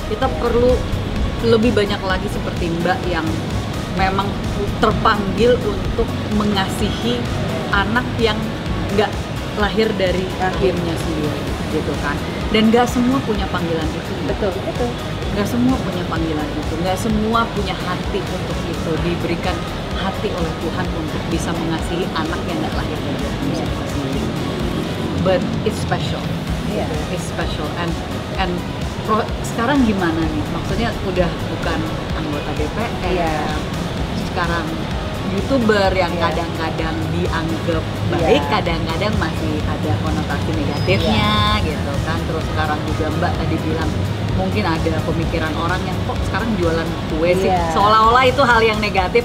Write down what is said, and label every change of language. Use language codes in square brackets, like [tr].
[id] Kita perlu lebih banyak lagi seperti Mbak yang memang terpanggil untuk mengasihi anak yang nggak lahir dari rahimnya sendiri gitu kan, dan nggak semua punya panggilan itu. Betul. Nggak semua punya panggilan itu, nggak semua punya hati untuk itu, diberikan hati oleh Tuhan untuk bisa mengasihi anak yang nggak lahir dari rahimnya sendiri. [en] But it's special, it's special, and [id] sekarang gimana nih? Maksudnya udah bukan anggota DPR, sekarang YouTuber yang kadang-kadang dianggap baik, kadang-kadang masih ada konotasi negatifnya gitu kan. Terus sekarang juga Mbak tadi bilang mungkin ada pemikiran orang yang kok sekarang jualan kue sih, seolah-olah itu hal yang negatif.